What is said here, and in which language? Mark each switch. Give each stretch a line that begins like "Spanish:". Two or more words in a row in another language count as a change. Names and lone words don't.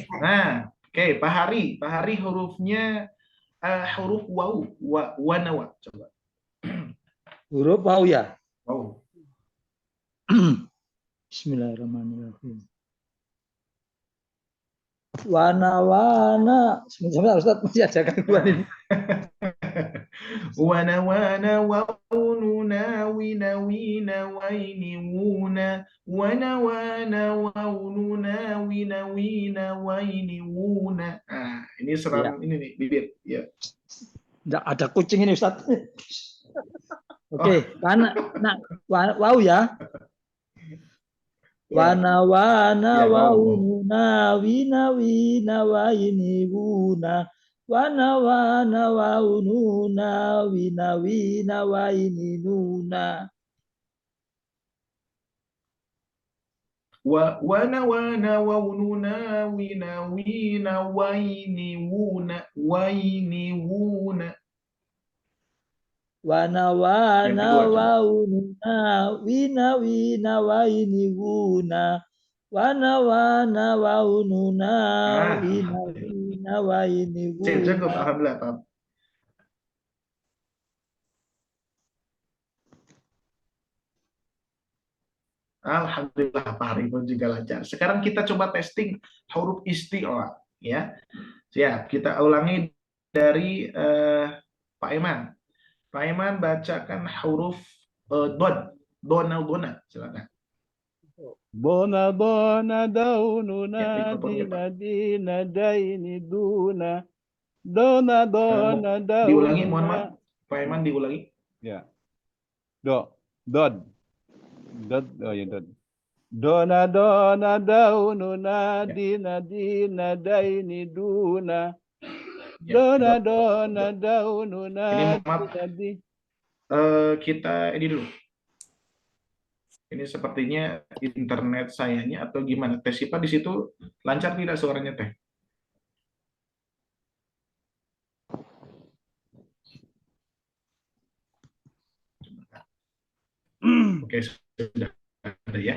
Indonesian: Nah, oke, Pak Hari hurufnya huruf waw, wanawa. Coba. Huruf waw ya. Waw. Bismillahirrahmanirrahim. Wana. Sebentar Ustaz, masih ada gangguan ini. Wana waununa wina waini wuna. Wana waununa wina waini wuna. Ini seram ini nih bibir. Ya. Nggak ada kucing ini Ustaz. Oke, wow ya. Wana waununa wina waini wuna. Wana waununa wina waini nuna. Wana waununa wina waini wuna. Wana waununa wina waini wuna. Wana waununa wina waini wuna. Cukup, alhamdulillah, Pak. Alhamdulillah, Pak Hari pun juga lancar. Sekarang kita coba testing huruf isti'la, ya. Siap, kita ulangi dari Pak Iman. Pak Iman bacakan huruf dona, silakan. Bona daununa dina daini duna. Dona daununa. Diulangi, mohon maaf. Pak Iman diulangi. Ya. Dod. Oh ya dod. Dona daununa dina daini duna. Dona daununa ini kita ini dulu. Ini sepertinya internet sayanya atau gimana? Teh Sipa di situ lancar tidak suaranya Teh? Oke, sudah ada ya.